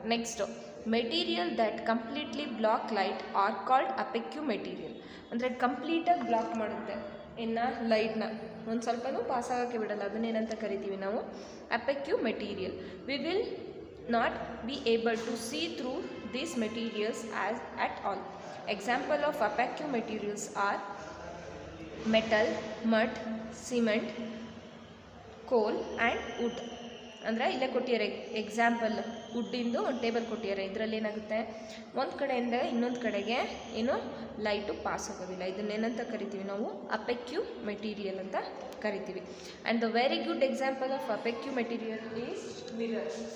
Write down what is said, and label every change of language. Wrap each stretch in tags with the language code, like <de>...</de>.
<en>Next material that completely block light are called opaque material.</en> <kn>ಅಂದರೆ ಕಂಪ್ಲೀಟಾಗಿ block ಮಾಡುತ್ತೆ ಇನ್ನು ಲೈಟ್ನ, ಒಂದು ಸ್ವಲ್ಪನೂ ಪಾಸ್ ಆಗೋಕ್ಕೆ ಬಿಡಲ್ಲ, ಅದನ್ನೇನಂತ ಕರಿತೀವಿ ನಾವು ಅಪೆಕ್ಯೂ material.</kn> <en>We will not be able to see through these materials as at all. Example of opaque materials are metal, mud, cement, coal and wood.</en> <kn>ಅಂದರೆ ಇಲ್ಲೇ ಕೊಟ್ಟಿದ್ದಾರೆ ಎಕ್ಸಾಂಪಲ್, ವುಡ್ಡಿಂದು ಒಂದು ಟೇಬಲ್ ಕೊಟ್ಟಿದ್ದಾರೆ. ಇದರಲ್ಲಿ ಏನಾಗುತ್ತೆ, ಒಂದು ಕಡೆಯಿಂದ ಇನ್ನೊಂದು ಕಡೆಗೆ ಏನು ಲೈಟು ಪಾಸ್ ಆಗೋದಿಲ್ಲ. ಇದನ್ನೇನಂತ ಕರಿತೀವಿ ನಾವು ಅಪೆಕ್ಯೂ ಮೆಟೀರಿಯಲ್ ಅಂತ ಕರಿತೀವಿ.</kn> <en>And the very good example of opaque material is mirror.</en>